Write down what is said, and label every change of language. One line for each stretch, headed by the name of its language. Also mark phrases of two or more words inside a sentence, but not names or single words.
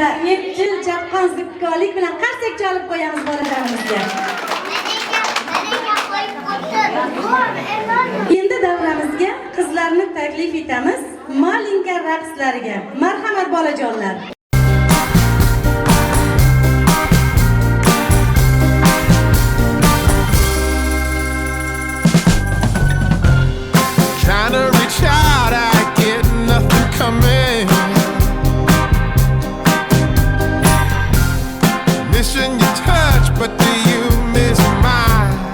Uzbek: metjil chaqqon zikkolik bilan qarsak chalib qo'yamiz bolalarimizga. Endi davramizga qizlarni taklif etamiz malinka raqslariga. Marhamat bolajonlar.
English: Trying to reach out, I get nothing coming. Missing your touch, but do you miss mine?